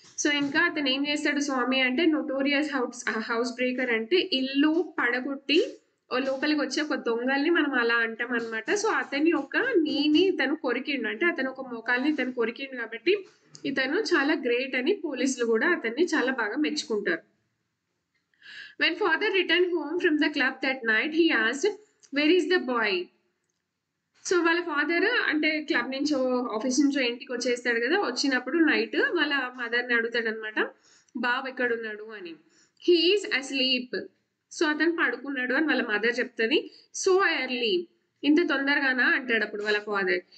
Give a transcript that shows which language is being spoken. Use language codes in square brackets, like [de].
[te] So ఇంకా అతను ఏం చేస్తాడు స్వామి అంటే, నోటోరియస్ హౌస్ బ్రేకర్ అంటే ఇల్లు పడగొట్టి లోపలికి వచ్చే ఒక దొంగల్ని మనం అలా అంటాం అనమాట. సో అతని ఒక నీని ఇతను కొరికిండు, అంటే అతను ఒక మోకాల్ని ఇతను కొరికిండు కాబట్టి ఇతను చాలా గ్రేట్ అని పోలీసులు కూడా అతన్ని చాలా బాగా మెచ్చుకుంటారు. [en] When father returned home from the club that night, he asked, "Where is the boy?" [te] So వాళ్ళ ఫాదర్ అంటే క్లబ్ నుంచో ఆఫీస్ నుంచో ఇంటికి వచ్చేస్తాడు కదా, వచ్చినప్పుడు నైట్ వాళ్ళ మదర్ని అడుగుతాడు అనమాట, బాబు ఎక్కడున్నాడు అని. [en] He is asleep. [te] సో అతను పడుకున్నాడు అని వాళ్ళ మదర్ చెప్తుంది. సో ఎర్లీ, ఇంత తొందరగానా అంటాడు అప్పుడు వాళ్ళ ఫాదర్.